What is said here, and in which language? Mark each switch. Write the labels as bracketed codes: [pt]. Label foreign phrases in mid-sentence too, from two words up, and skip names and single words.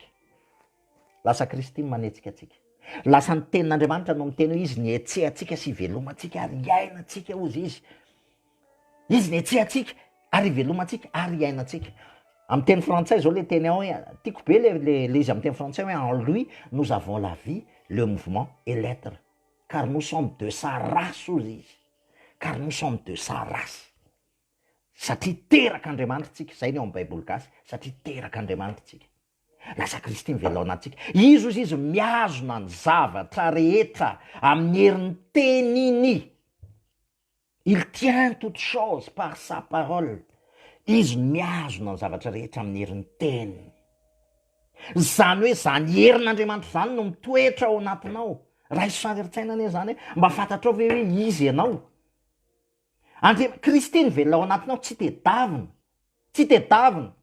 [mg] Lasa Kristy ny manetsika atsika. Lasa ny tenin'Andriamanitra no miteny hoe izy ny etsehatsika sy velomantsika ary iainantsika ozy izy. Izy ny etsehatsika ary velomantsika ary iainantsika. Amin'ny teny frantsay zao le teny ao hoe tiako be le izy amin'ny teny frantsay hoe [fr] en lui nous avons la vie, le mouvement et l'être. Car nous sommes de sa race [mg] ozy izy. [fr] Car nous sommes de sa race. [mg] Satria teraka Andriamanitra tsika, zay ny ao amin'ny Baiboly gasy, satria teraka Andriamanitra tsika. Lasa Kristy ny velona ao anatsika. Izy ozy izy miazona ny zavatra rehetra amin'ny herin'ny teniny. [fr] Il tient toutes choses par sa parole. [mg] Izy miazona ny zavatra rehetra amin'ny herin'ny teniny. Zany hoe zany herin'Andriamanitra zany no mitoetra ao anatinao. Raha izy fangeritsaina ane zany hoe mba fantatrao ve hoe izy ianao. Kristy ny velona ao anatinao tsy tedavina.